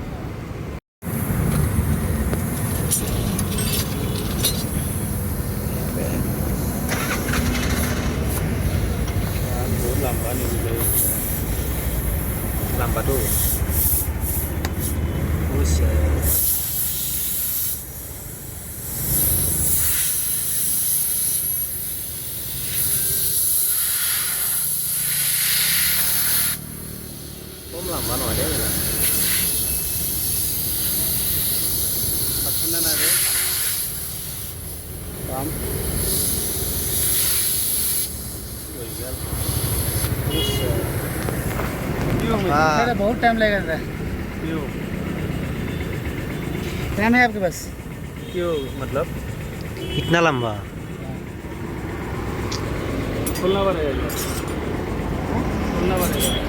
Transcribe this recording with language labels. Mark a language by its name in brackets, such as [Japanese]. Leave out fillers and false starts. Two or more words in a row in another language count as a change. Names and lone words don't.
[Assamese] লাম্বাটো কম লাম্বা নহয় দেই [Bangla] পাচ্ছেন না রে কাম [Hindi] बहुत टाइम लगेगा सर क्यों टाइम है आपके पास क्यों मतलब इतना लंबा खुलना पड़ेगा खुलना पड़ेगा